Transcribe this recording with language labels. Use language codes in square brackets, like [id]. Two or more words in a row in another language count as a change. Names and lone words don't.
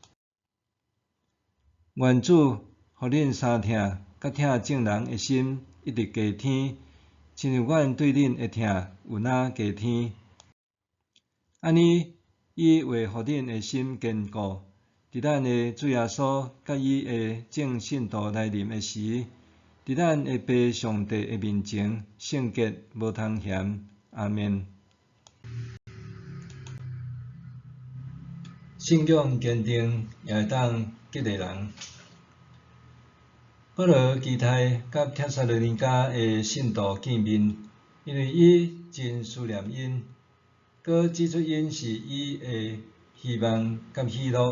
[nan] 愿主互恁相疼甲疼众人的心一直加添，亲像阮对恁的疼有哪加添。安尼，伊会互恁的心坚固，伫咱的主耶稣甲伊的众信徒来临的时，伫咱的父上帝的面前圣洁无通嫌。阿们。信仰坚定，也会当激励人。保罗期待甲帖撒罗尼迦的信徒见面，因为伊真思念因，佮指出因是伊的希望甲喜乐。